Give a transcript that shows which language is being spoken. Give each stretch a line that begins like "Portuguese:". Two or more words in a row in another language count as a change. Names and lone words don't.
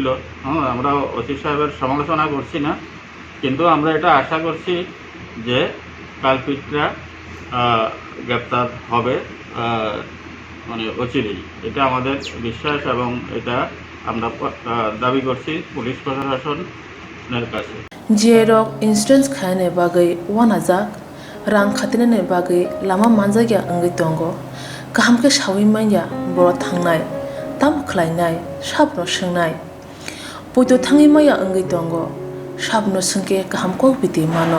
Bangla: আমরা ওসি সাহেবের সমালোচনা করছি না, কিন্তু আমরা এটা আশা করছি যে কালপিটরা গ্রেপ্তার হবে মানে অচিরেই। এটা আমাদের বিশ্বাস এবং এটা আমরা দাবি করছি পুলিশ প্রশাসনের কাছে।
Kok Borok: Jerok insurance khane bagai wanajak rang khatinane bagai lama manjagya angai tongo kaham ke shawi manya boro thangnai tam khlainai sabno swngnai poito thangi maya angai tongo sabno sungke kaham ko biti mano